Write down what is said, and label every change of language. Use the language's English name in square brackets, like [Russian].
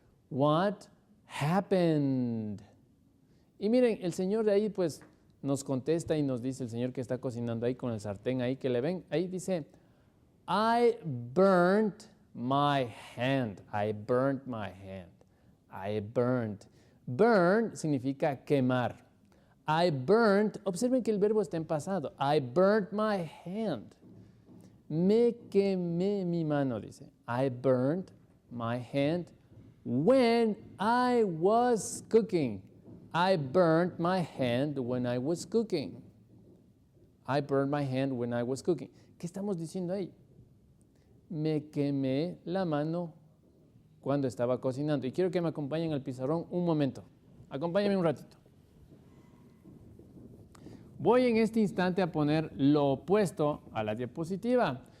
[English] What happened? [Spanish] Y miren, el señor de ahí pues nos contesta y nos dice, el señor que está cocinando ahí con el sartén ahí, que le ven, ahí dice, [English] I burnt my hand. I burnt my hand. I burnt. Burn [Spanish] significa quemar. [English] I burnt, [Spanish] observen que el verbo está en pasado. [English] I burnt my hand. [Spanish] Me quemé mi mano, dice. [English] I burnt my hand when I was cooking. I burnt my hand when I was cooking. I burnt my hand when I was cooking. [Spanish] ¿Qué estamos diciendo ahí? Me quemé la mano cuando estaba cocinando. Y quiero que me acompañen al pizarrón un momento. Acompáñenme un ratito. Voy en este instante a poner lo opuesto a la diapositiva.